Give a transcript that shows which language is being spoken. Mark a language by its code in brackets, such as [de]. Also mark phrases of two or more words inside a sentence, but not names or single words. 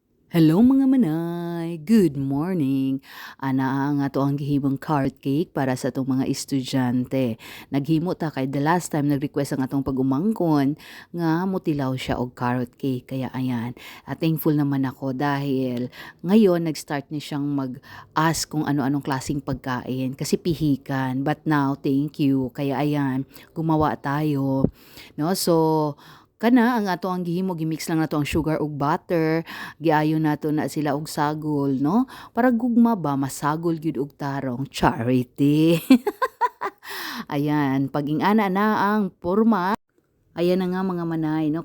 [ceb] Hello mga manay, [en] good morning. [ceb] Ana nga to ang gihimong [en] carrot cake [ceb] para sa atong mga estudyante. Naghimo ta kay [en] the last time [ceb] nag-request ang atong pag-umangkon nga mutilaw siya og [en] carrot cake. [tl] Kaya ayan, thankful naman ako dahil ngayon nag-start ni siyang mag-ask kung ano-anong klaseng pagkain kasi pihikan. [en] But now, thank you. [tl] Kaya ayan, gumawa tayo. No? So, [ceb] kana ang ato ang gihimo gimix lang nato ang sugar ug butter, giayon nato na sila og sagol, no? Para gugma ba masagol gyud og tarong charity. Ayan, pag ingana na ang porma, ayan na nga mga manay, no?